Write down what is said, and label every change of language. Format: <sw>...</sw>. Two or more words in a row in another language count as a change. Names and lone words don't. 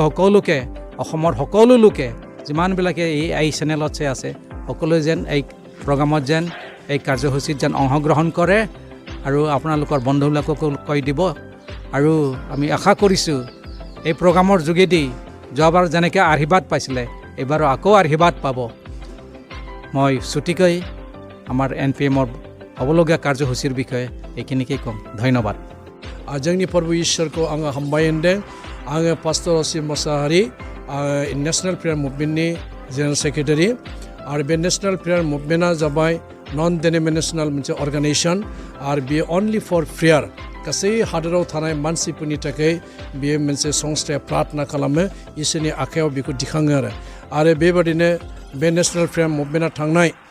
<as>সকলোকে অসমৰ সকলো লোকে যিমানবিলাকে এই চেনেলত আছে সকলোৱে যেন এই প্ৰগ্ৰামত যেন এই কাৰ্যসূচীত যেন অংশগ্ৰহণ কৰে আৰু আপোনালোকৰ বন্ধুবিলাককো কৈ দিব আৰু আমি আশা কৰিছোঁ এই প্ৰগ্ৰামৰ যোগেদি যোৱাবাৰ যেনেকৈ আশীৰ্বাদ পাইছিলে এইবাৰো আকৌ আশীৰ্বাদ পাব মই ছুটিকৈ আমাৰ NPMৰ হ'বলগীয়া কাৰ্যসূচীৰ বিষয়ে এইখিনিকেই ক'ম ধন্যবাদ</as> <brx>जोंनि प्रभु इसोरखौ आङो हामबाय होनदों आङो पास्टर असिम मोसाहारि नेशनेल प्रेयार मुभमेन्टनि</brx> <en>general secretary</en> <brx>आरो बे नेशनेल प्रेयार मुभमेन्टआ जाबाय</brx> <en>non denominational</en> <brx>मोनसे अर्गानाइजेसन आरो बेयो</brx> <en>only for prayer</en> <brx>गासै हादोराव थानाय मानसिफोरनि थाखाय बेयो मोनसे संस्थाया प्रार्थना खालामो इसोरनि आखायाव बेखौ दिखाङो आरो बेबादिनो बे नेशनेल प्रेयार मुभमेन्टआ थांनाय</brx>